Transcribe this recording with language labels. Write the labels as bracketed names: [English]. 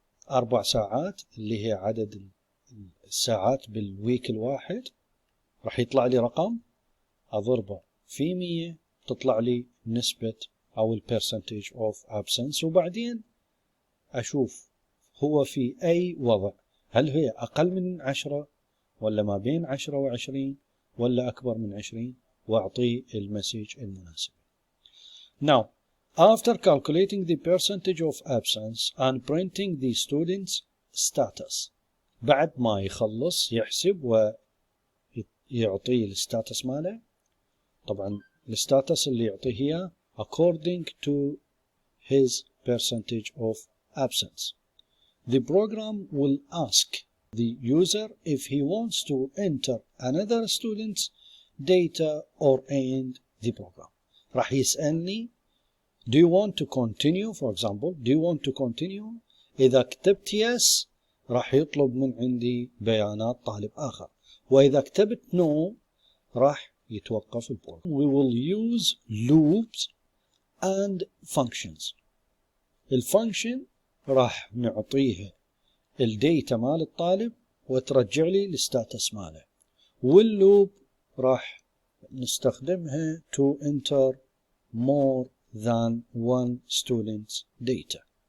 [Arabic] 4 ساعات اللي هي عدد الساعات بالويك الواحد، راح يطلع لي رقم أضربه في 100 تطلع لي نسبة أو [English] percentage of absence، [Arabic] وبعدين أشوف هو في أي وضع، هل هي أقل من 10 ولا ما بين 10 و20 ولا أكبر من 20، وأعطيه المسج المناسب. [English] Now, after calculating the percentage of absence and printing the student's status، [Arabic] بعد ما يخلص يحسب ويعطي الستاتس ماله. طبعا الستاتس اللي يعطيه هي [English] according to his percentage of absence. The program will ask the user if he wants to enter another student's data or end the program. [Arabic] راح يسألني [English] do you want to continue, [Arabic] for example, do you want to continue؟ إذا كتبت yes راح يطلب من عندي بيانات طالب آخر، وإذا كتبت no راح يتوقف البروجرام. [English] We will use loops and functions. [Arabic] الفانكشن راح نعطيها الديتا مال الطالب وترجع لي الستاتس ماله، واللوب راح نستخدمها [English] to enter more than one student's data.